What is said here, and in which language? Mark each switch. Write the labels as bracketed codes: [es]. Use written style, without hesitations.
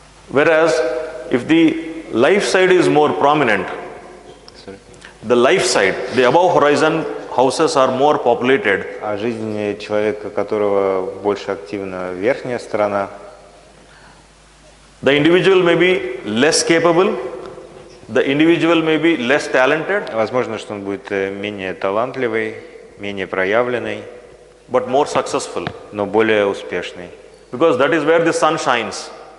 [en] Whereas if the life side is more prominent, the life side, the above horizon houses are more populated. [ru] А жизнь человека, которого больше активна верхняя сторона, [en] The individual may be less capable, the individual may be less talented, [ru] возможно, что он будет менее талантливый, менее проявленный, [en] but more successful. [ru] но более успешный. [en] Because that is where the sun shines.